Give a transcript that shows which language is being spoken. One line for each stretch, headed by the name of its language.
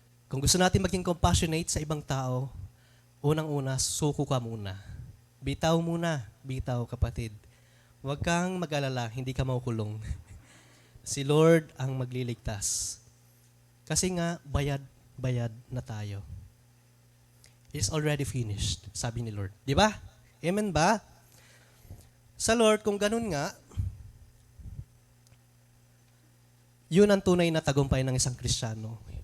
Filipino: Kung gusto natin maging compassionate sa ibang tao, unang-una, suko ka muna. Bitaw muna, bitaw, kapatid. Huwag kang mag-alala, hindi ka makukulong. Si Lord ang magliligtas. Kasi nga, bayad na tayo.
English: It's already finished,
Filipino: sabi ni Lord. Di ba? Amen ba? Sa Lord, kung ganun nga, yun ang tunay na tagumpay ng isang Kristiyano.